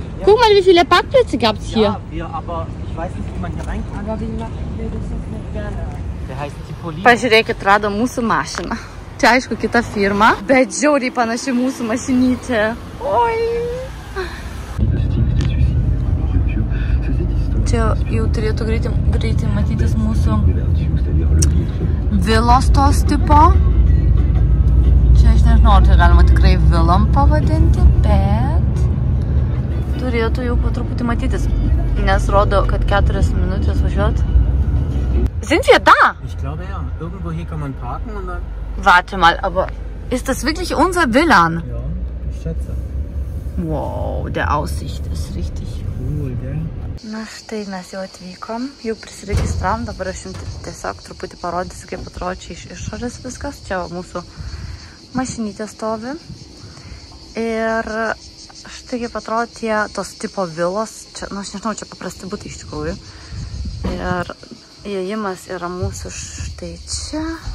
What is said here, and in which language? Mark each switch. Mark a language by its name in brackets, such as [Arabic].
[German] Guck mal, wie viele Parkplätze gab's hier. Ja, aber ich weiß nicht, wie man hier reinkommt. Aber wie machen wir das jetzt nicht gerne? Der heißt Tipolini. [Lithuanian] Pažiūrėkit, rado mūsų mašiną. Čia aišku kita firma, bet žiauriai panaši mūsų mašinytė. Oi! Čia jau turėtų greitai matytis mūsų vilos tos tipo. Čia aš nežinau, ar tai galima tikrai vilom pavadinti, bet turėtų jau po truputį matytis, nes rodo, kad 4 minutės važiuot. [German] Sind wir da? Ich glaube ja. Irgendwo hier kann man parken und dann... Warte mal, aber ist das wirklich unser WLAN? Ja, ich schätze. Wow, der Aussicht ist richtig cool, gell? [Lithuanian] Na štai mes jau atvykom, jau prisiregistravom, dabar aš jums tiesiog truputį parodysiu, kaip atrodo čia iš išorės viskas. Čia mūsų mašinytė stovi. Ir štai kaip atrodo tos tipo vilos. Čia, nu aš nežinau, čia paprasti būtai iš tikrųjų. Ir įėjimas yra mūsų štai čia.